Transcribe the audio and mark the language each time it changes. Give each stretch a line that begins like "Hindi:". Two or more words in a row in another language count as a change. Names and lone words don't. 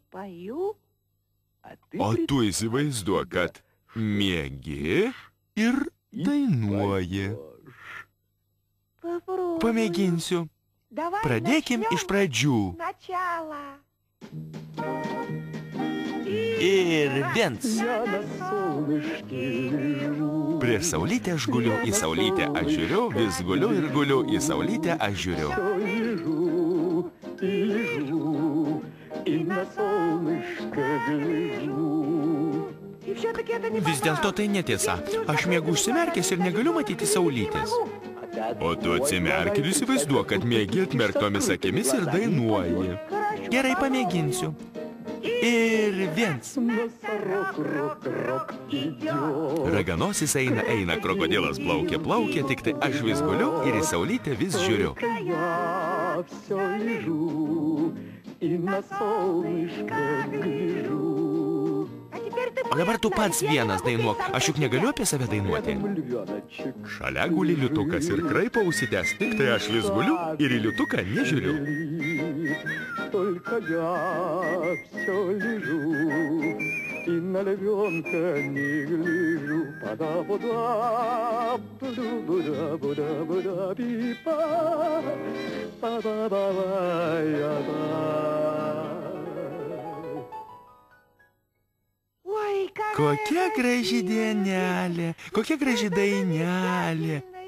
Lithuanian: O tu įsivaizduok, kad miegi ir dainuoji. Pamėginsiu. Pradėkim iš pradžių. Ir viens.
Russian: Я на солнышке лежу.
Lithuanian: Prieš saulytę aš guliu, į saulytę aš žiūriu, vis guliu ir guliu, į saulytę aš žiūriu.
Russian: Лежу и лежу, и на солнышко гляжу.
Lithuanian: Vis dėlto tai netiesa. Aš miegu užsimerkęs ir negaliu matyti saulytės. O tu atsimerk ir įsivaizduok, kad miegi atmerktomis akimis ir dainuoji. Gerai, pamėginsiu. Ir viens.
Russian: Носорог, рок, рок идет.
Lithuanian: Raganosis eina, eina, krokodilas plaukia, plaukia, tik tai aš vis guliu ir į saulytę vis žiūriu.
Russian: Я все лежу и на солнышко гляжу.
Lithuanian: O dabar tu pats vienas dainuok. Aš juk negaliu apie save dainuoti.
Russian: Львеночек.
Lithuanian: Šalia guli liutukas ir kraipo ausitės, tik tai aš vis guliu ir į liutuką nežiūriu.
Russian: Только я все лежу и на львенка не гляжу. Пада-буда, буда-буда-буда-буда-пипа, па-ба-ба-ба-я-ба.
Lithuanian: Kokia graži dienelė, kokia graži dainelė.